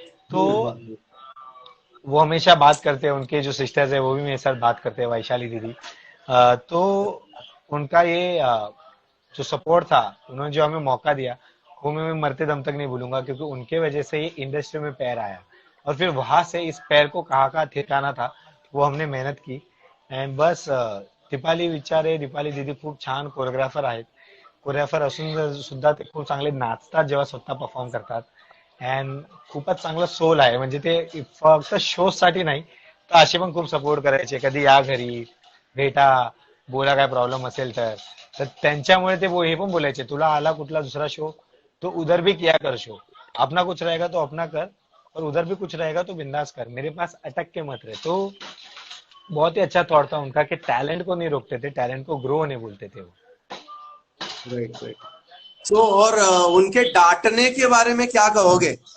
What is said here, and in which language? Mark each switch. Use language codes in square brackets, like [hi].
[hi] तो वो हमेशा बात करते हैं, उनके जो सिस्टर्स है वो भी मेरे साथ बात करते हैं, वैशाली दीदी। तो उनका ये जो सपोर्ट था, उन्होंने जो हमें मौका दिया, वो मैं मरते दम तक नहीं भूलूंगा, क्योंकि उनके वजह से ही इंडस्ट्री में पैर आया, और फिर वहां से इस पैर को कहाँ कहाँ ठिकाना था, वो हमने मेहनत की। एंड बस [mr] दीपाली दीदी खूप छान कोरिओग्राफर आहेत. कोरिओग्राफर असून सुद्धा ते खूप चांगले नाचतात जेव्हा स्वतः परफॉर्म करतात. अँड खूपच चांगलं सोल आहे. म्हणजे ते फक्त शो साठी नाही, तर असे पण खूप सपोर्ट करायचे. कधी या घरी भेटा, बोला काय प्रॉब्लेम असेल तर. तर त्यांच्यामुळे ते हे पण बोलायचे, तुला आला कुठला दुसरा शो [hi] तो उधर भी किया कर शो. अपना कुछ रहेगा तो अपना कर, और उधर भी कुछ रहेगा तो बिंदास कर, मेरे पास अटक के मत रहे. तो बहुत ही अच्छा थॉट था उनका कि टैलेंट को नहीं रोकते थे, टैलेंट को ग्रो होने बोलते थे वो. [en] Right, right. [hi] सो और उनके डांटने के बारे में क्या कहोगे?